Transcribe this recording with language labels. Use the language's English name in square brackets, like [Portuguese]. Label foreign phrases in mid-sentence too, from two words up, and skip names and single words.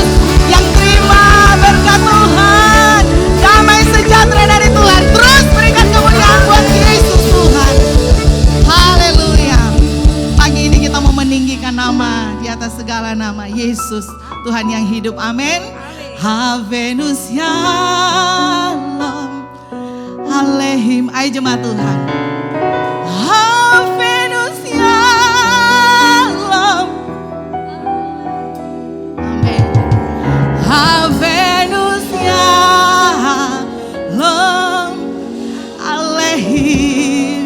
[Indonesian] Yang terima berkat Tuhan, damai sejahtera dari Tuhan. Terus berikan kemuliaan buat Yesus Tuhan. Haleluya. Pagi ini kita mau meninggikan nama di atas segala nama, Yesus, Tuhan yang hidup. Amin. [Hebrew] Havenus Shalom Aleihim. [Indonesian] Ayo jemaat Tuhan. [Hebrew] Havenus Shalom. [Indonesian] Amin. [Hebrew] Havenus Shalom Aleihim.